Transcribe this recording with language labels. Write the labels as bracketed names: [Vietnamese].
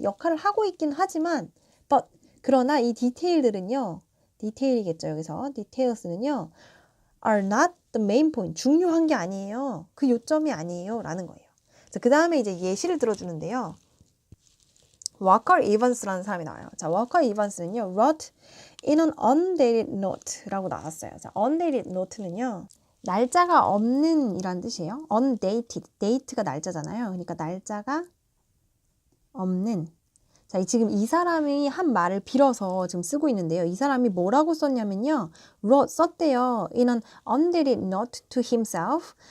[Korean] 역할을 하고 있긴 하지만, 그러나 이 디테일들은요, 디테일이겠죠, 여기서. [English] details는요, are not the main point. [Korean] 중요한 게 아니에요. 그 요점이 아니에요. 라는 거예요. 그 다음에 이제 예시를 들어주는데요. Walker Evans라는 사람이 나와요. [English] 자, Walker Evans는요, wrote in an undated note [Korean] 라고 나왔어요. 자, undated note는요, 날짜가 없는 이란 뜻이에요. [English] undated. [Korean] date가 날짜잖아요. 그러니까 날짜가 없는. 자, 지금 이 사람이 한 말을 빌어서 지금 쓰고 있는데요. 이 사람이 뭐라고 썼냐면요. 썼대요. [English] In an undated note to himself.